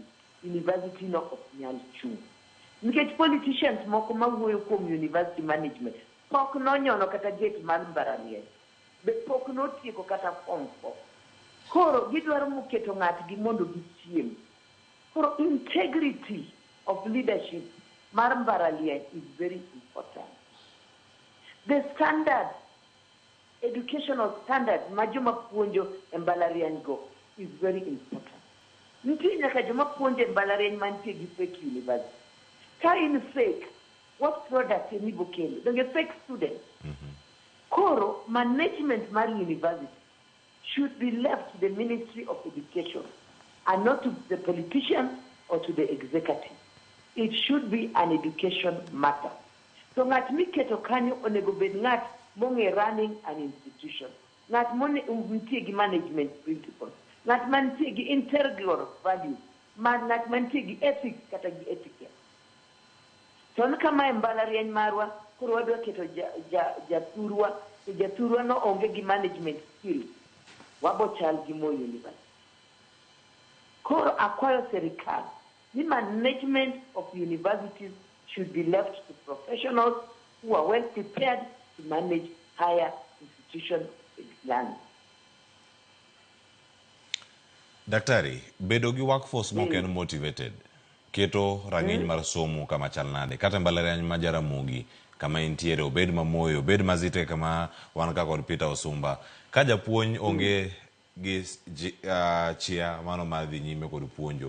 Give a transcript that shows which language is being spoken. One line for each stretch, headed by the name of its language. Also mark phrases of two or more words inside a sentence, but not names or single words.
Luo (Kenya and Tanzania): University no ok nyal chung. Nikech politicians moko mawuoyo kuom
English: university management
Luo (Kenya and Tanzania): pok nonyono kata gate mar mbalariany. Be pok notieko kata form 4. Koro gidwaro muketo ng'atgi mondo gichiem.
English: Koro integrity of leadership
Luo (Kenya and Tanzania): mar mbalariany
English: is very important. The standard, educational standard
Luo (Kenya and Tanzania): ma joma puonjo e mbalariany go
English: is very important.
Luo (Kenya and Tanzania): Nitie nyaka joma puonjo e mbalariany mantie gi
English: fake university.
Luo (Kenya and Tanzania): Ka in
English: fake, what product
Luo (Kenya and Tanzania): ni bokelo? Donge fake student.
English: Koro management mar university should be left to the Ministry of Education and not to the politicians or to the executive. It should be an education matter.
Luo (Kenya and Tanzania): So ngat miketo kanyo onego bed ngat monge
English: running an institution.
Luo (Kenya and Tanzania): Ngat mone umtie gi
English: management principles.
Luo (Kenya and Tanzania): Ngat mantie gi
English: integral values.
Luo (Kenya and Tanzania): Ngat mantie gi ethics kata gi etiquette. So kama mbalariany marwa koro wadwa keto jathurwa no onge gi
English: management skills.
Luo (Kenya and Tanzania): Wabo chal gi Moi University. Koro akwayo serikal
English: the management of universities should be left to professionals who are well prepared to manage higher institutions in land.
Luo (Kenya and Tanzania): Daktari, bedo gi workforce moken motivated. Keto rang'iny mar somo kama chal nade. Kata mbalariany ma Jaramogi kama intiere obed mamoy obed mazite kama wan ka kod Peter Osumba. Ka japuonj onge gi chia mano madhi nyime kod puonjo.